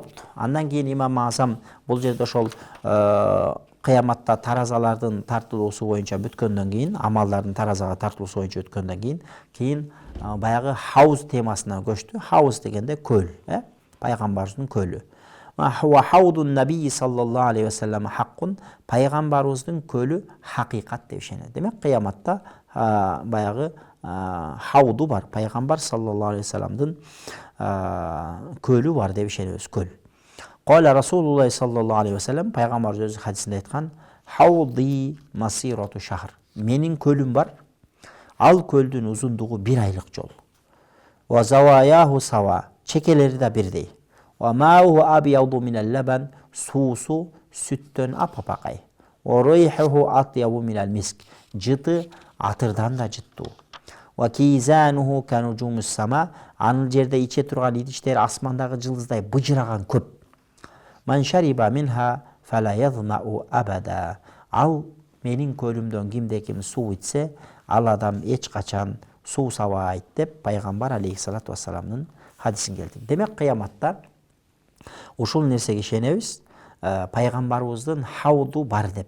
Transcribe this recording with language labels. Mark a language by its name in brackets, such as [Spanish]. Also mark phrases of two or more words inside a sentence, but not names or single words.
[Kyrgyz] Андан кийин имам Азам бул жерде ошол кыяматта таразалардын тартылуусу боюнча бүткөндөн кийин, амалдардын таразага тартылуусу боюнча өткөндөн кийин баягы хауз темасына көчтү. Хауз дегенде көл, пайгамбарыбыздын көлү. [Arabic] وحوض النبي صلى الله عليه وسلم حق, [Kyrgyz] пайгамбарыбыздын көлү хакыйкат деп ишенет. Демек кыяматта баягы хауду бар, пайгамбар [Arabic] صلى الله عليه [Kyrgyz] ва салламдын көлү бар деп ишенебиз, көл. [Arabic] قال رسول الله صلى الله عليه وسلم, [Kyrgyz] пайгамбар өзү хадисинде айткан: [Arabic] "حوضي مسيرة شهر." [Kyrgyz] Менин көлүм бар. Ал көлдүн узундугу 1 айлык жол. [Arabic] وزواياه سواء, [Kyrgyz] чекелери да бирдей. [Arabic] وماؤه أبيض من اللبن, [Kyrgyz] суусу сүттөн апапакай. [Arabic] وريحه أطيب من المسك, [Kyrgyz] жыты атырдан да жыттуу. [Arabic] وكيزانه كنجوم السماء, [Kyrgyz] анын жерде иче турган идиштер асмандагы жылдыздай быжыраган көп. [Arabic] من شرب منها فلا يظمأ أبدا. [Kyrgyz] Ал менин көлүмдөн кимде ким суу ичсе, ал адам эч качан суу сабайт деп пайгамбар алейхиссалату вассаламдын хадисин келтирди. Демек кыяматта ушул нерсеге ишенебиз, пайгамбарыбыздын хауду бар деп.